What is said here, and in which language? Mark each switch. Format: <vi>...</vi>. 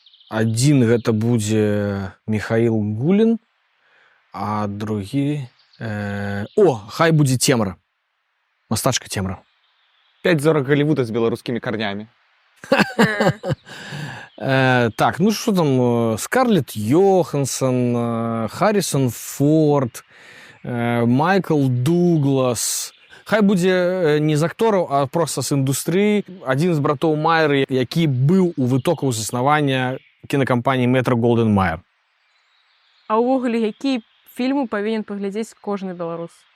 <be>Адзін гэта будзе Михаил Гулін, а другі... хай будзе Темра. Мастачка Темра.</be> <ru>5 зорок Голливуда с белорусскими корнями. Так, ну что там, Скарлетт Йоханссон, Харрисон Форд, Майкл Дуглас.</ru> <be>Хай будзе не з актораў, а проста з індустрыі. Адзін з братоў Майер, які быў у вытокаў заснавання кінакампаніі Метро Голден Майер. А ўвогуле, які фільмы павінен паглядзець кожны беларус?</be>